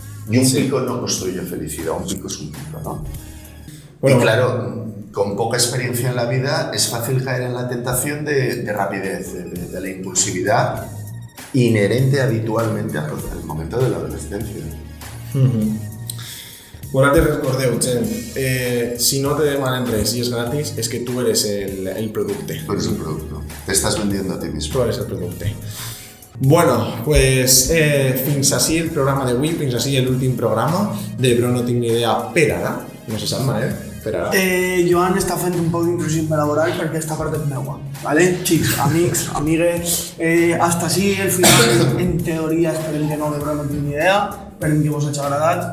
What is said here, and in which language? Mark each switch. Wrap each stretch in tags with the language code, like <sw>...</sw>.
<es>Y un pico no construye felicidad, un pico es un pico, ¿no? Bueno, y claro, con poca experiencia en la vida es fácil caer en la tentación de rapidez, de la impulsividad inherente habitualmente al momento de la adolescencia.</es> <ca>Bueno, te recordeu, gent, si no te demanen res i és gratis, és que tu eres el producte.</ca> <es>Tú eres el producto, te estás vendiendo a ti mismo.</es> <ca>Tu eres el producte. Bueno, pues fins així el programa d'avui, fins així l'últim programa de Bro no tinc ni idea per ara, no se sap, Manel? per ara. Joan està fent un poc d'intrusisme laboral perquè esta part és meua, ¿vale? Xics, amics, amigues, hasta així el final, en teoria, esperem que no, de Bro no tinc ni idea, esperem que vos hagi agradat.</ca>